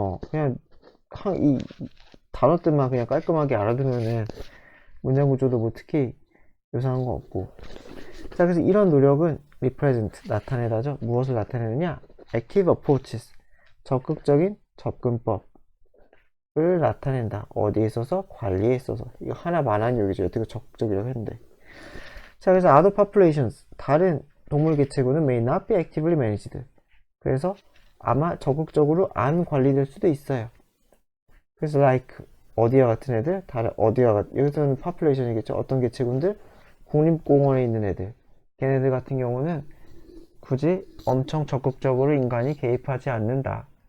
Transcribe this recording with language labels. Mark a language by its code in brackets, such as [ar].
[ko] 그냥, 이 단어들만 그냥 깔끔하게 알아두면은 문장 구조도 뭐 특히 요상한 거 없고. 자, 그래서 이런 노력은 represent, 나타내다죠. 무엇을 나타내느냐? [en] active approaches, [ko] 적극적인 접근법을 나타낸다. 어디에 있어서? 관리에 있어서. 이거 하나만한 얘기죠. 어떻게 적극적이라고 했는데. 자, 그래서 [en] other populations, [ko] 다른 동물 개체군은 [en] may not be actively managed. [ko] 그래서 아마 적극적으로 안 관리될 수도 있어요. 그래서 like 어디와 같은 애들, 다른 어디와 같은, 여기서는 population이겠죠. 어떤 개체군들? 국립공원에 있는 애들, 걔네들 같은 경우는 굳이 엄청 적극적으로 인간이 개입하지 않는다.